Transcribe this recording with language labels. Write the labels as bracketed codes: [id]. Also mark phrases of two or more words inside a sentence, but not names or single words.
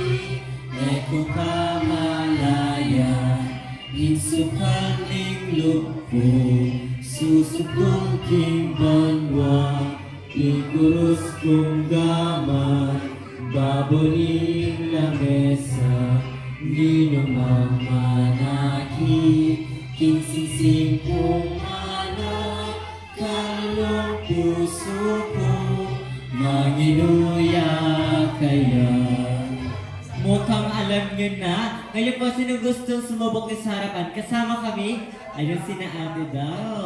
[pam] neko kamalaya, insukan ning lupo, susukong king banwa, ikurus kong gaman, baboning lamesa, ninong mamanaki, king singsing kong manok, kalong puso ko, manginuya kaya. [tl] Mukhang alam nyo na. Ngayon po, sino gustong sumubok sa harapan? Kasama kami. Ayun, sina ate daw.